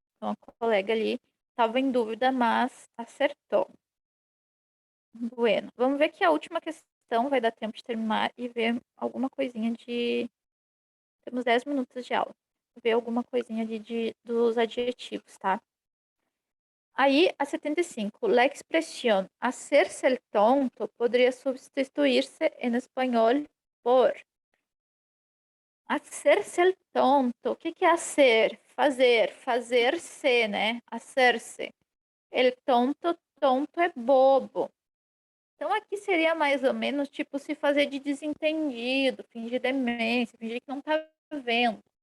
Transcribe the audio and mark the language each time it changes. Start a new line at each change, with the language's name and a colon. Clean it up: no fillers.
Portuguese: Então, a colega ali estava em dúvida, mas acertou.
Spanish: Bueno,
Portuguese: vamos ver que a última questão vai dar tempo de terminar e ver alguma coisinha de. Temos 10 minutos de aula. Ver alguma coisinha ali dos adjetivos, tá? Aí, a 75.
Spanish: La expresión hacerse el tonto podría substituirse en español por hacerse el tonto.
Portuguese: O que que é hacer? Fazer. Fazer-se, né? Hacer-se. El tonto, tonto é bobo. Então aqui seria mais ou menos tipo se fazer de desentendido, fingir demência, fingir que não tá vendo.